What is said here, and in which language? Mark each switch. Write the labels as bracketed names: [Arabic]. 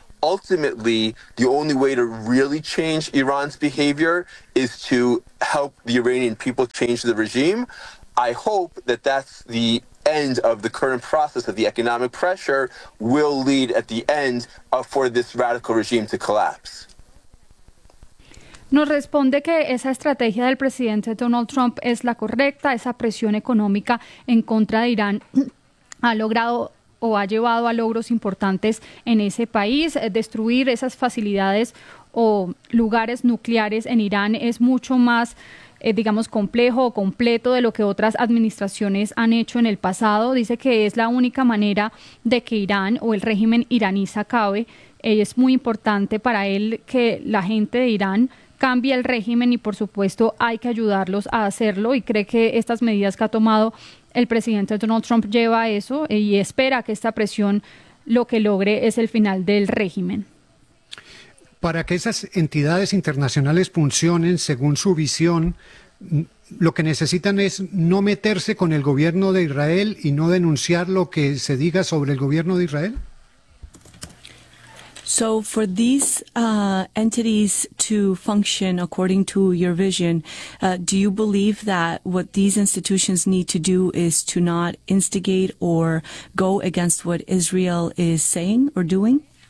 [English] ultimately, the only way to really change Iran's behavior is to help the Iranian people change the regime. I hope that that's the end of the current process of the economic pressure will lead at the end for this radical regime to collapse. [Spanish] Nos responde que esa estrategia del presidente Donald Trump es la correcta, esa presión económica en contra de Irán ha logrado o ha llevado a logros importantes en ese país, destruir esas facilidades o lugares nucleares en Irán es mucho más, digamos, complejo o completo de lo que otras administraciones han hecho en el pasado. Dice que es la única manera de que Irán o el régimen iraní se acabe. Es muy importante para él que la gente de Irán cambie el régimen y, por supuesto, hay que ayudarlos a hacerlo. Y cree que estas medidas que ha tomado el presidente Donald Trump lleva a eso y espera que esta presión lo que logre es el final del régimen. Para que esas entidades internacionales funcionen según su visión, lo que necesitan es no meterse con el gobierno de Israel y no denunciar lo que se diga sobre el gobierno de Israel. [English] So for these entities to function according to your vision, do you believe that what these institutions need to do is to not instigate or go against what Israel is saying or doing?